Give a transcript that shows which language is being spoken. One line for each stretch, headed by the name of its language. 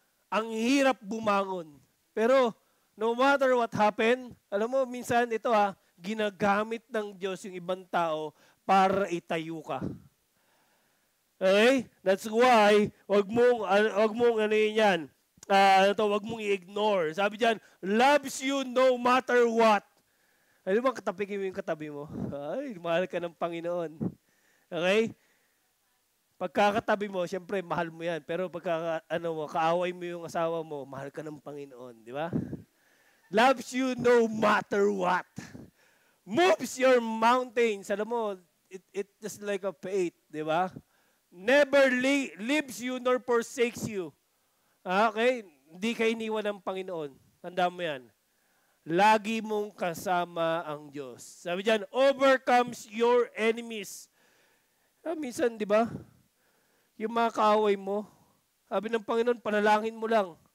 Filipino: Ang hirap bumangon. Pero,
English: no matter what happened,
Filipino: alam mo, minsan ito ginagamit ng Diyos yung ibang tao para itayo ka. Okay?
English: That's why,
Filipino: wag mong ano yan. Wag mong i-ignore. Sabi diyan,
English: loves you no matter what.
Filipino: Ano ba katabi mo yung katabi mo? Ay, mahal ka ng Panginoon. Okay? Pagkakatabi mo, siyempre, mahal mo yan. Pero kaaway mo yung asawa mo, mahal ka ng Panginoon. Di ba?
English: Loves you no matter what. Moves your mountains.
Filipino: Alam mo,
English: it just like a faith. Di ba? Never leaves you nor forsakes you. Okay?
Filipino: Hindi ka iniwan ng Panginoon. Tandaan mo yan. Lagi mong kasama ang Diyos. Sabi diyan,
English: overcomes your enemies.
Filipino: Minsan, di ba? Yung mga kaaway mo, sabi ng Panginoon, panalangin mo lang.